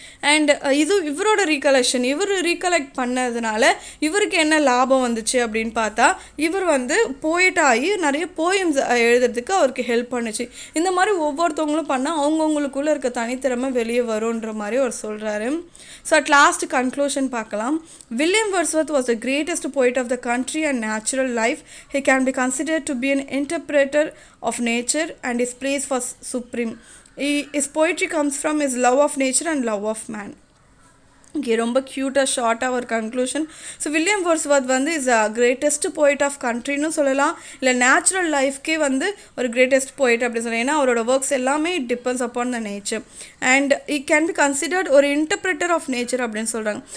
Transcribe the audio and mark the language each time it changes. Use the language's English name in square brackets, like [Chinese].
[Tamil] And இது இவரோட இவர் ரீகலெக்ட் பண்ணதுனால இவருக்கு என்ன லாபம் வந்துச்சு அப்படின்னு பார்த்தா, இவர் வந்து போயிட் ஆகி நிறைய போயம்ஸ் எழுதுறதுக்கு அவருக்கு ஹெல்ப் பண்ணுச்சு. இந்த மாதிரி ஒவ்வொருத்தவங்களும் பண்ணால் அவங்கவுங்களுக்குள்ளே இருக்க தனித்திறமை வெளியே வரும்ன்ற மாதிரி அவர் சொல்கிறாரு. [English] so at last conclusion [Tamil] பார்க்கலாம். [English] William Wordsworth was the greatest poet of the country and natural life. He can be considered to be an interpreter of nature and his praise was supreme. His poetry comes from his love of nature and love of man. [Tamil] இங்கே ரொம்ப க்யூட்டாக ஷார்ட்டாக ஒரு conclusion. So William Wordsworth வந்து [English] is a greatest poet of [Tamil] கண்ட்ரின்னு சொல்லலாம், இல்லை natural லைஃப்கே வந்து ஒரு கிரேட்டஸ்ட் போய்ட் அப்படின்னு சொல்லலாம். ஏன்னா அவரோட ஒர்க்ஸ் எல்லாமே [English] it depends upon the nature and it can be considered ஒரு interpreter of nature [Tamil] அப்படின்னு சொல்கிறாங்க.